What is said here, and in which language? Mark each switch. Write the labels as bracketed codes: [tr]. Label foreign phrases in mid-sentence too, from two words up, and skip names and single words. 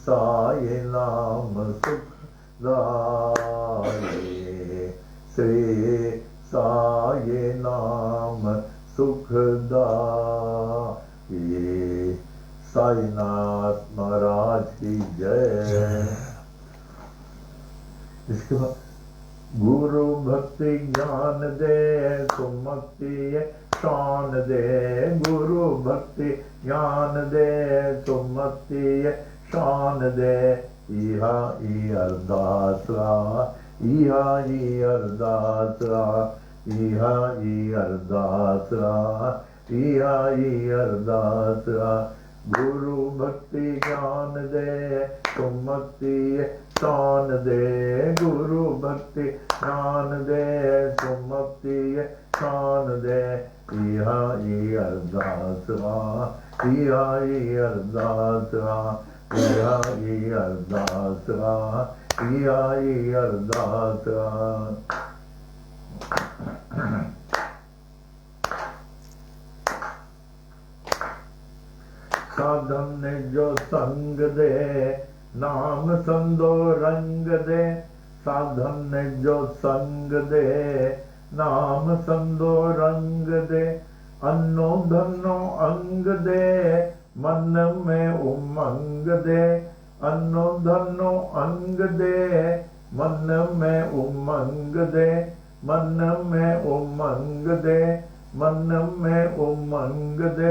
[hi] साई नाम सुखदाई श्री साई नाम सुखदाई साईनाथ महाराज की जय। [sd] इसके बाद गुरु भक्ति ज्ञान दे सुमति शान दे गुरु भक्ति ज्ञान दे सुमति शान दे इहा ई अरदासरा इहा ई अरदासरा इहा ई अरदासरा इहा ई अरदासरा गुरु भक्ति ज्ञान दे सुमति शान दे गुरु भक्ति ज्ञान दे सुमति शान दे इहा ई अरदासरा इहा ई अरदासरा इहा ई अरदासरा इहा ई अरदासरा। साधन ने जो संग दे नाम संदो रंग दे साधन ने जो संग दे नाम संदो रंग दे अन्नो धनो अंग दे मन में उमंग दे अन्नो धनो अंग दे मन में उमंग दे मन में उमंग दे मन में उमंग दे